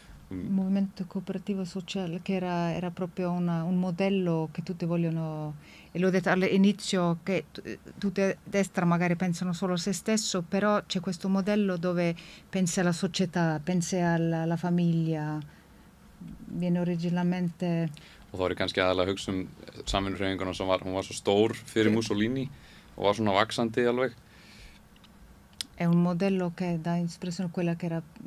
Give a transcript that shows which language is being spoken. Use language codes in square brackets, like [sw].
[it] Movimento cooperativo sociale che era proprio un modello che tutti vogliono, e l'ho detto all'inizio che tutti a destra magari pensano solo a se stesso, però c'è questo modello dove pensi alla società, pensi alla famiglia, viene originalmente... [is] Og þá kannski aðalega hugsa samvinnuhreyfinguna sem hún var svo stór fyrir Mussolini og var svona vaxandi alveg. [it] È un modello che dà ispirazione a quella che era...